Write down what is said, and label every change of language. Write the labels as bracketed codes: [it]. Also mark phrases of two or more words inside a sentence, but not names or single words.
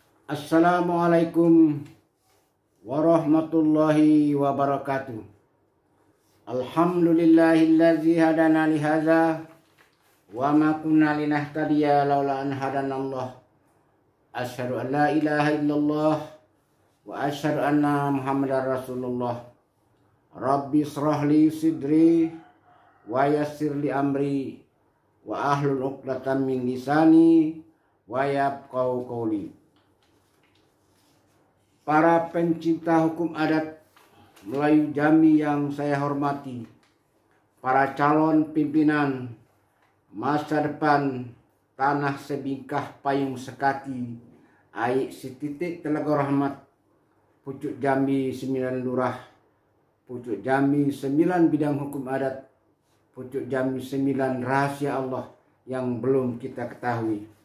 [ar] السلام عليكم ورحمة الله وبركاته. الحمد لله الذي هدانا لهذا وما كنا لنهتدي لولا أن هدانا الله. أشهد أن لا إله إلا الله وأشهد أن محمدا رسول الله. رب اشرح لي صدري ويسر لي أمري واحلل عقدة من لساني ويفقهوا قولي. [id] Para pencinta hukum adat Melayu Jambi yang saya hormati, para calon pimpinan masa depan tanah sebingkah payung sekati, aik setitik Telaga Rahmat, pucuk Jambi 9 lurah, pucuk Jambi 9 bidang hukum adat, pucuk Jambi 9 rahasia Allah yang belum kita ketahui.